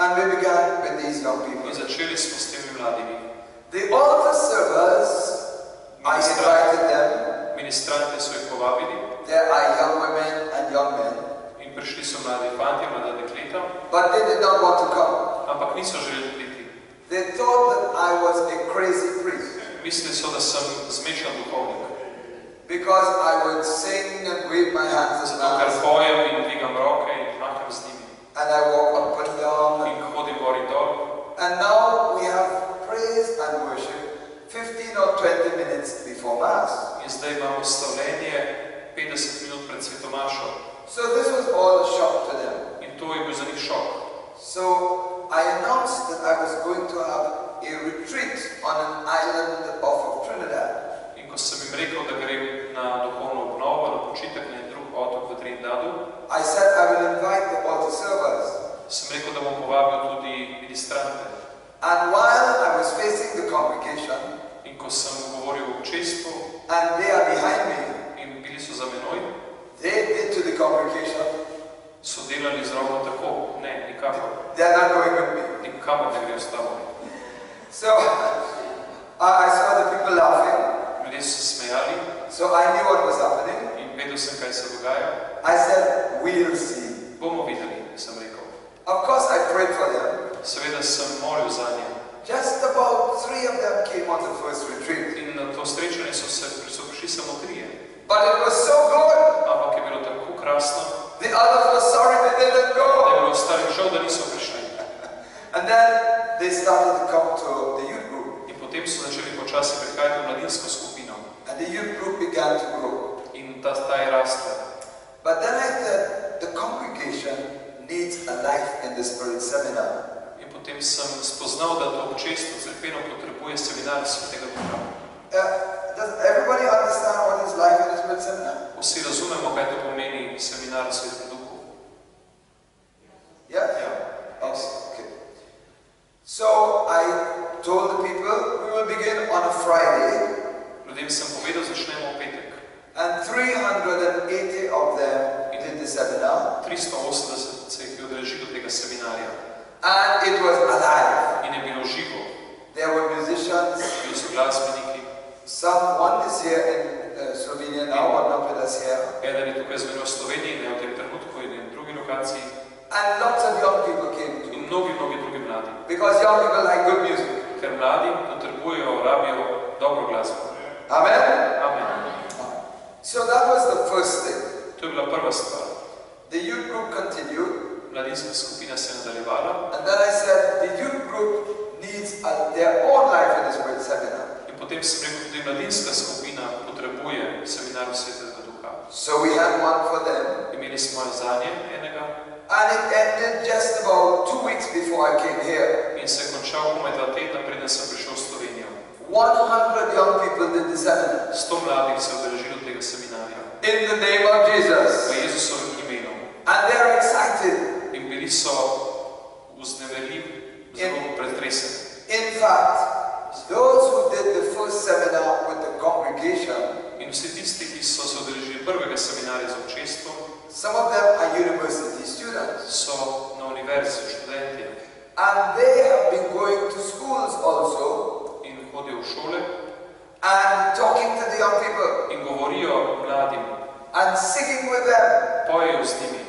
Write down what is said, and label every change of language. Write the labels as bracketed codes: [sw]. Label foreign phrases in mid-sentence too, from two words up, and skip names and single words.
[en] began with these young people. [sl] In začeli smo s temi mladimi. [en] The altar servers, I invited them. [sl] Ministrante so jih povabili. [en] There are young women and young men. [sl] In prišli so mladi fanti, mlada dekleta. [en] But they did not want to come. [sl] Ampak niso želeli priti. [en] They thought that I was a crazy priest. [sl] Mislili so, da sem zmešan duhovnik. [en] Because I would sing and wave my hands as [sl] Zato, ker pojem in dvigam roke in maham z njimi. [en] and I walk up and down. [sl] In hodim gor in dol. [en] And now we have praise and worship 15 or 20 minutes before Mass. [sl] In zdaj imamo slavljenje 50 minut pred svetomašo. [en] So this was all a shock to them. [sl] In to je bil za njih šok. [en] So I announced that I was going to have a retreat on an island off of Trinidad. [sl] In ko sem jim rekel, da grem na duhovno obnovo, na počitek na drug otok v Trinidadu, [en] I said I will invite the altar servers. [sl] sem rekel, da bom povabil tudi ministrante. [en] And while I was facing the congregation, [sl] In ko sem govoril o občestvu [en] and they are behind me, [sl] in bili so za menoj, [en] they did to the congregation, [sl] so delali zrovno tako. Ne, nikakor. [en] they are not going with me. [sl] Nikamor ne grem s tabo. [en] So I saw the people laughing, [sl] Ljudje so se smejali [en] so I knew what was happening. [sl] in vedel sem, kaj se dogaja. [en] I said, we'll see. [sl] Bomo videli, sem rekel. [en] Of course, I prayed for them. [sl] Seveda sem molil za nje. [en] Just about 3 of them came on the first retreat. [sl] In na to srečanje so prišli samo 3. [en] But it was so good. [sl] Ampak je bilo tako krasno, [en] The others were sorry they didn't [sl] da je [en] go. [sl] bilo ostalim žal, da niso prišli. [en] And then they started to come to the youth group. [sl] In potem so začeli počasi prihajati v mladinsko skupino. [en] And the youth group began to grow. [sl] In ta je rasla. [en] But then I said, the congregation needs a Life in the Spirit seminar. [sl] In potem sem spoznal, da to občestvo cerkveno potrebuje seminar Svetega Duha. [en] Does everybody understand what is Life in the Spirit seminar? [sl] Vsi razumemo, kaj to pomeni seminar Svetega Duha. [en] Yeah? [sl] Ja. [en] Okay. So I told the people we will begin on a Friday, [sl] Ljudem sem povedal, začnemo v petek. [en] and 380 of them did the seminar, [sl] 380 se jih je udeležilo tega seminarja. [en] and it was alive. [sl] In je bilo živo. [en] There were musicians. [sl] Bili so glasbeniki. [en] One is here in Slovenia now, one not with us here, [sl] Eden je tukaj z menoj v Sloveniji, ne v tem trenutku in na drugi lokaciji. [en] and lots of young people came too, [sl] In mnogi drugi mladi. [en] because young people like good music. [sl] Ker mladi potrebujejo, rabijo dobro glasbo. [en] Amen. [sl] Amen. [en] So that was the first thing. [sl] To je bila prva stvar. [en] The youth group continued, [sl] Mladinska skupina se je nadaljevala [en] and then I said the youth group needs their own Life in the Spirit seminar. [sl] in potem sem rekel, tudi mladinska skupina potrebuje seminar Svetega Duha. [en] So we had one for them, [sl] Imeli smo zanje enega [en] and it ended just about 2 weeks before I came here. [sl] in se je končal komaj 2 tedna, preden sem prišel v Slovenijo. [en] 100 young people did the seminar [sl] 100 mladih se je udeležilo tega seminarja. [en] in the name of Jesus, [sl] V Jezusovem imenu. [en] and they're excited. [sl] In bili so vznemirljivi, zelo pretreseni. [en] In fact, those who did the first seminar with the congregation, [sl] In vsi tisti, ki so se udeležili prvega seminarja z občestvom, [en] some of them are university students, [sl] so na univerzi študentje [en] and they have been going to schools also [sl] in hodijo v šole [en] and talking to the young people [sl] in govorijo mladim, [en] and singing with them [sl] pojejo z njimi,